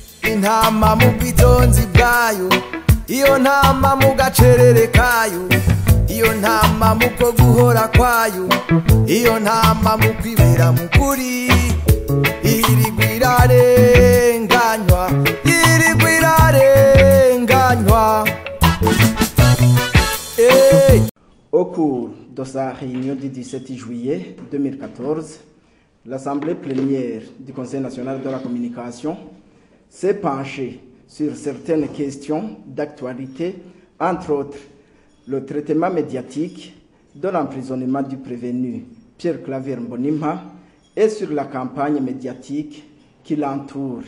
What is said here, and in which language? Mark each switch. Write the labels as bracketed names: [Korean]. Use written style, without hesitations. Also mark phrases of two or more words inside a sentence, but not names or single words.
[Rundi] intama mu bwitonzi bwayo, iyo ntama mu gacerere kayo, iyo ntama mu ko guhora kwayo, iyo ntama mu kwibera mu kuri, irigwa irarenganywa, irigwa irarenganywa. [French] Au cours de sa réunion du 17 juillet 2014, l'Assemblée plénière du Conseil national de la communication s'est penchée sur certaines questions d'actualité, entre autres le traitement médiatique de l'emprisonnement du prévenu Pierre Claver Mbonimpa et sur la campagne médiatique qui l'entoure.